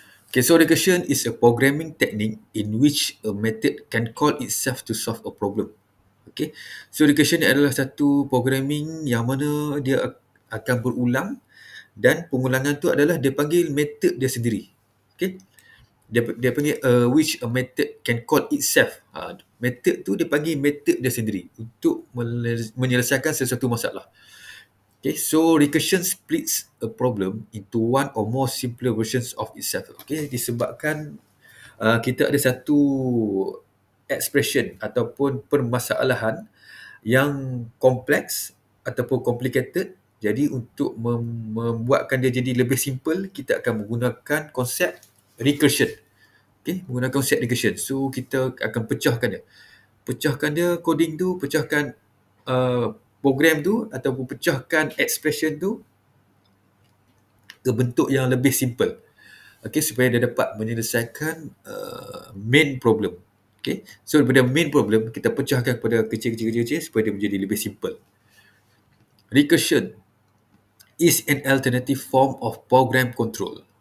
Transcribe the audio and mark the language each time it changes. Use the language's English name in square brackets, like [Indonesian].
[English] Okay, so recursion is a programming technique in which a method can call itself to solve a problem. [Malay] Okay, so recursion ni adalah satu programming yang mana dia akan berulang, dan pengulangan tu adalah dia panggil method dia sendiri. [English] Okay, [Malay] dia panggil [English] which a method can call itself. [Malay] Method tu dia panggil method dia sendiri untuk menyelesaikan sesuatu masalah. [English] Okay, so recursion splits a problem into one or more simpler versions of itself. [Malay] Okay, disebabkan kita ada satu expression ataupun permasalahan yang kompleks ataupun complicated. Jadi untuk membuatkan dia jadi lebih simple, kita akan menggunakan konsep recursion. Okay, menggunakan konsep recursion. So kita akan pecahkan dia. Pecahkan dia coding tu, pecahkan program tu, ataupun pecahkan expression tu ke bentuk yang lebih simple. Okay, supaya dia dapat menyelesaikan main problem. Okay, so daripada main problem, kita pecahkan kepada kecil-kecil supaya dia menjadi lebih simple. [English] Recursion is an alternative form of program control.